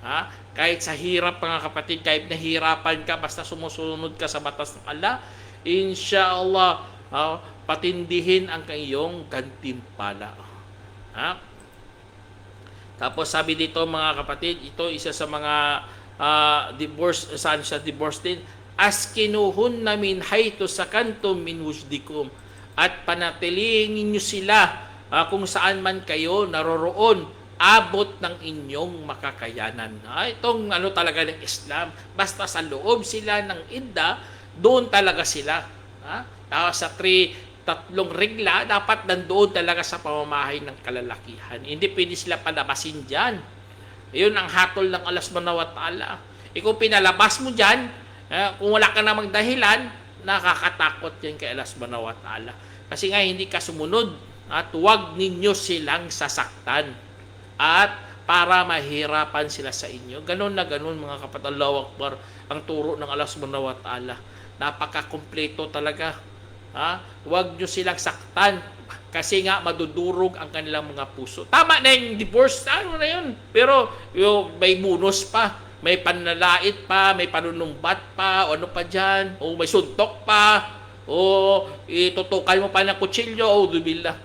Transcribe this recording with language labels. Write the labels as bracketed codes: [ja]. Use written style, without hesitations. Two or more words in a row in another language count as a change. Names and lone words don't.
[tl] Kahit sa hirap, mga kapatid, kahit nahirapan ka, basta sumusunod ka sa batas ng Allah, inshallah, patindihin ang iyong gantimpala. Tapos sabi dito, mga kapatid, ito isa sa mga divorce, saan siya divorce din, [ar] أسكنوهن من حيث سكنتم من وجدكم, [tl] at panatilihin niyo sila kung saan man kayo naroroon, abot ng inyong makakayanan. Itong talaga ng Islam, basta sa loob sila ng idda, doon talaga sila. Sa tatlong regla, dapat nandoon talaga sa pamamahay ng kalalakihan. Hindi pwede sila palabasin dyan. Yun ang hatol ng [ar] الله سبحانه وتعالى. [tl] Kung pinalabas mo dyan, kung wala ka namang dahilan, nakakatakot yan kay [ar] الله سبحانه وتعالى. [tl] Kasi nga hindi ka sumunod, at huwag ninyo silang sasaktan at para mahirapan sila sa inyo. Ganon na ganon, mga kapatid. [ar] الله أكبر, [tl] ang turo ng [ar] الله سبحانه وتعالى. [tl] Napaka-kumpleto talaga. Huwag nyo silang saktan kasi nga madudurog ang kanilang mga puso. Tama na yung divorce, ano na yun. Pero may bonus pa, may panlalait pa, may panunumbat pa, o ano pa dyan, o may suntok pa, o itutukan mo pa ng kutsilyo, o dubillah.